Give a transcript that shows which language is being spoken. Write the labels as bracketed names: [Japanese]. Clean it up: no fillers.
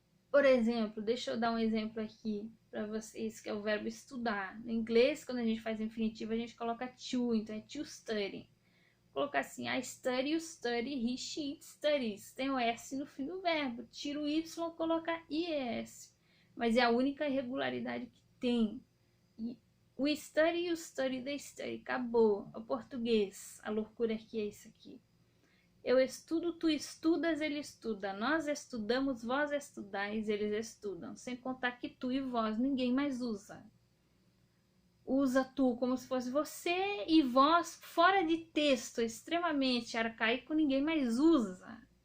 [Portuguese] Por exemplo, deixa eu dar um exemplo aqui para vocês, que é o verbo estudar. No inglês, quando a gente faz infinitivo, a gente coloca to, então é to study. Vou colocar assim, [English] I study, you study, he, she, it studies. [Portuguese] Tem o S no fim do verbo. Tira o Y, coloca IES. Mas é a única irregularidade que tem. [English] We study, you study, they study. [Portuguese] Acabou. O português. A loucura que é isso aqui. Eu estudo, tu estudas, ele estuda. Nós estudamos, vós estudais, eles estudam. Sem contar que tu e vós ninguém mais usa. Usa tu como se fosse você e vós fora de texto, extremamente arcaico, ninguém mais usa.